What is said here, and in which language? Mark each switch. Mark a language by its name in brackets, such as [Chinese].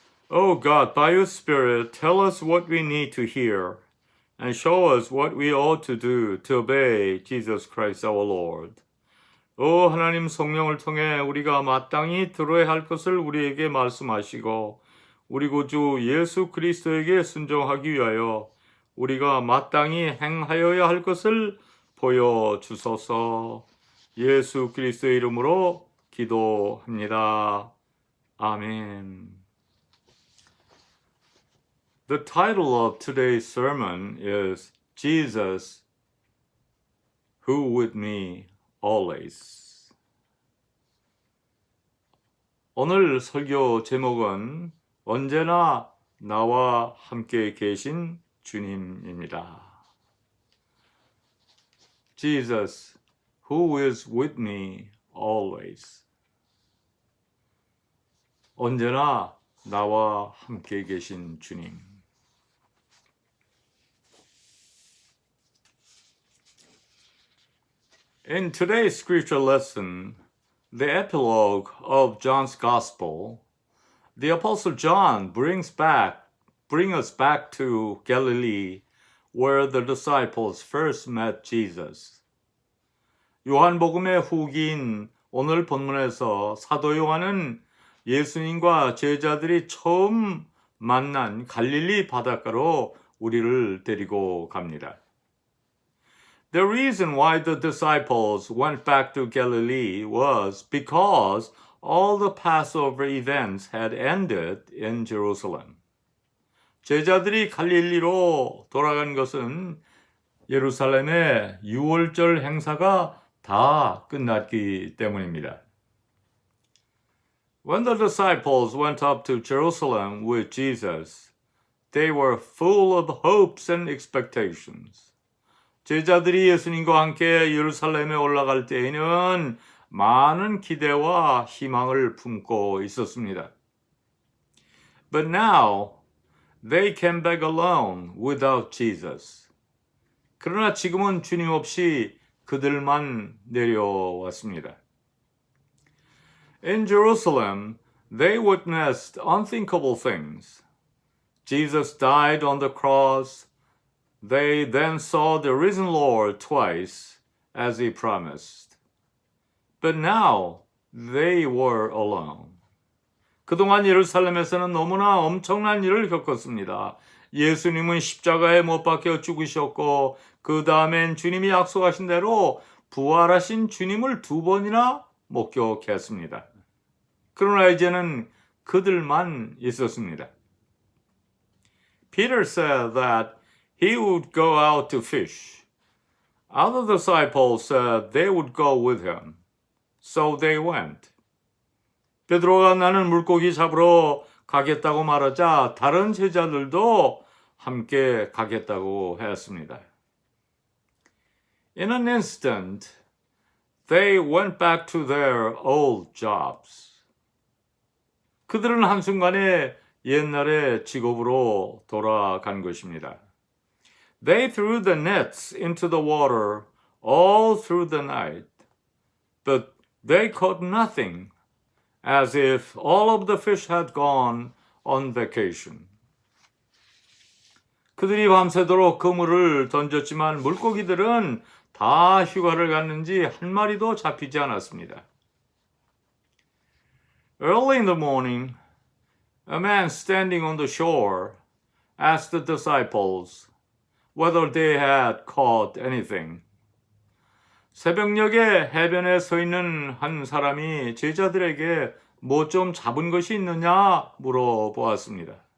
[English] Oh God, by your Spirit, tell us what we need to hear and show us what we ought to do to obey Jesus Christ our Lord. [Korean] 오 하나님 성령을 통해 우리가 마땅히 들어야 할 것을 우리에게 말씀하시고 우리 구주 예수 그리스도에게 순종하기 위하여 우리가 마땅히 행하여야 할 것을 보여주소서. 예수 그리스도의 이름으로 기도합니다. [English] Amen. The title of today's sermon is Jesus who with me always. [Korean] 오늘 설교 제목은 언제나 나와 함께 계신 주님입니다. [English] Jesus, who is with me always. [Korean] 언제나 나와 함께 계신 주님. [English] In today's scripture lesson, the epilogue of John's Gospel, the Apostle John brings us back to Galilee, where the disciples first met Jesus. [Korean] 요한복음의 후기인 오늘 본문에서 사도 요한은 예수님과 제자들이 처음 만난 갈릴리 바닷가로 우리를 데리고 갑니다. [English] The reason why the disciples went back to Galilee was because all the Passover events had ended in Jerusalem. [Korean] 제자들이 갈릴리로 돌아간 것은 예루살렘의 유월절 행사가 다 끝났기 때문입니다. [English] When the disciples went up to Jerusalem with Jesus, they were full of hopes and expectations. [Korean] 제자들이 예수님과 함께 예루살렘에 올라갈 때에는 많은 기대와 희망을 품고 있었습니다. [English] But now, they came back alone without Jesus. [Korean] 그러나 지금은 주님 없이 그들만 내려왔습니다. [English] In Jerusalem, they witnessed unthinkable things. Jesus died on the cross. They then saw the risen Lord twice, as he promised. But now they were alone. [Korean] 그동안 예루살렘에서는 너무나 엄청난 일을 겪었습니다. 예수님은 십자가에 못 박혀 죽으셨고 그 다음엔 주님이 약속하신 대로 부활하신 주님을 2번이나 목격했습니다. 그러나 이제는 그들만 있었습니다. [English] Peter said that he would go out to fish. Other disciples said they would go with him. So they went. [Korean] 베드로가 나는 물고기 잡으러 가겠다고 말하자 다른 제자들도 함께 가겠다고 했습니다. [English] In an instant, they went back to their old jobs. [Korean] 그들은 한순간에 옛날의 직업으로 돌아간 것입니다. [English] They threw the nets into the water all through the night, but they caught nothing, as if all of the fish had gone on vacation. [Korean] 그들이 밤새도록 그물을 던졌지만 물고기들은 다 휴가를 갔는지 한 마리도 잡히지 않았습니다. [English] Early in the morning, a man standing on the shore asked the disciples whether they had caught anything. [Korean] 새벽녘에 해변에 서 있는 한 사람이 제자들에게 뭐 좀 잡은 것이 있느냐 물어보았습니다.